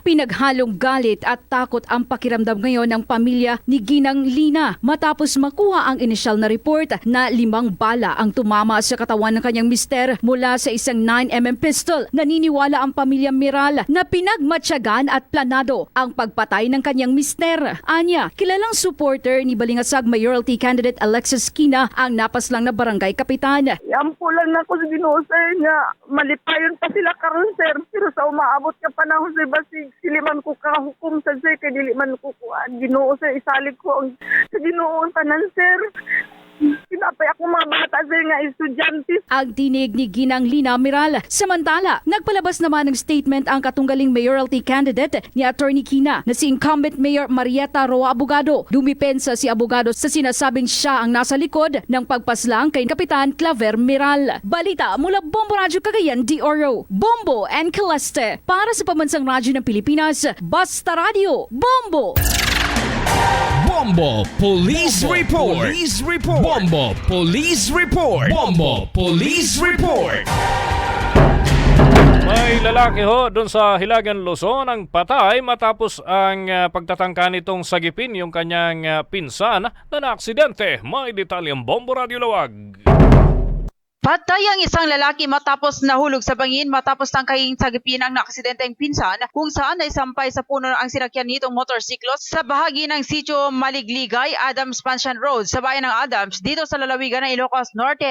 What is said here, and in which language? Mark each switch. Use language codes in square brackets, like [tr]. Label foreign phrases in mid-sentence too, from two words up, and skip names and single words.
[tl] Pinaghalong galit at takot ang pakiramdam ngayon ng pamilya ni Ginang Lina matapos makuha ang inisyal na report na 5 bala ang tumama sa katawan ng kanyang mister mula sa isang 9mm pistol. Naniniwala ang pamilya Miral na pinagmatyagan at planado ang pagpatay ng kanyang mister. Anya, kilalang supporter ni Balingasag [en] Mayoralty candidate [tl] Alexis Quina ang napaslang na barangay kapitan. [ceb] Yan po lang na ako sa Ginoo sir nga malipayon pa sila karon sir pero sa umaabot ka panahon sir basig siliman ko kahukom sa sir kay dili man ko kuan Ginoo sir isalig ko ang sa Ginoo ang tanan sir. Sinapay ako mga bata sir nga estudyante. [tl] Ang tinig ni Ginang Lina Miral. Samantala, nagpalabas naman ng statement ang katunggaling [en] mayoralty candidate [tl] ni Attorney Quina na si [en] incumbent Mayor [tl] Marieta Roa Abogado. Dumipensa si Abogado sa sinasabing siya ang nasa likod ng pagpaslang kay Kapitan Claver Miral. Balita mula Bombo Radio Cagayan de Oro, Bombo and Caleste. Para sa Pambansang Radyo ng Pilipinas, Basta Radio, Bombo! Bombo [en] Police Report. [tl] Police Report. Bombo Police Report. Bombo Police Report. May lalaki doon sa Hilagan, Luzon ang patay matapos ang pagtatangka nitong sagipin yung kanyang pinsan na naaksidente. May detalyeng Bombo Radio Lawag. Patay ang isang lalaki matapos nahulog sa bangin matapos tangkaing sagipin ang naaksidenteng pinsan kung saan ay sampay sa puno ang sinakyan nitong motorsiklo sa bahagi ng sitio Maligligay, Adams Pansyan Road sa bayan ng Adams dito sa lalawigan ng Ilocos Norte.